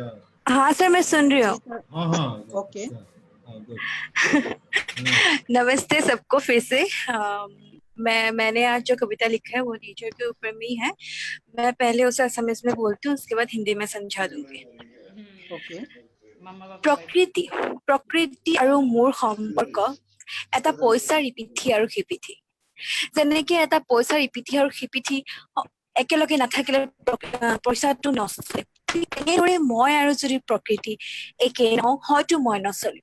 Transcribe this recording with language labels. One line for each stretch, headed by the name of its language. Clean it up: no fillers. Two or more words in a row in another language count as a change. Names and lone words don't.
Hindi: हाँ सर, मैं सुन रही हूँ। हाँ ओके। नमस्ते सबको फिर से। मैंने आज जो कविता लिखा है वो नेचर के ऊपर में ही है। मैं पहले उसे असमिया में बोलती हूँ, उसके बाद हिंदी में समझा दूंगी। ओके।
Assamese: প্ৰকৃতি আৰু মোৰ সম্পৰ্ক এটা পইচাৰ ইপিঠি আৰু সিপিঠি। যেনেকে এটা পইচাৰ ইপিঠি আৰু সিপিঠি একেলগে নাথাকিলে পইচাটো নচলে, তেনেদৰে মই আৰু যদি প্ৰকৃতি একে নহওঁ হয়তো মই নচলিম।